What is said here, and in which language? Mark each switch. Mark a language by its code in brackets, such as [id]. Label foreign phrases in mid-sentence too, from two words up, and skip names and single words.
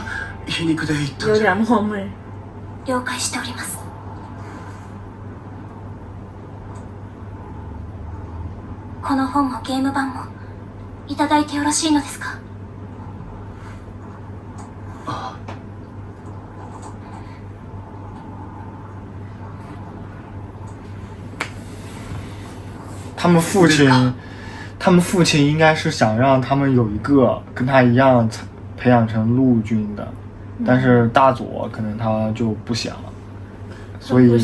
[ja] 皮肉で言ったん [zh] 有 [ja] じゃ。 [zh] 点冒昧。 [ja] 了解しております。この本もゲーム版もいただいてよろしいのですか？ああ、 [zh] 他们父亲应该是想让他们有一个跟他一样培养成陆军的，但是大佐可能他就不想，所以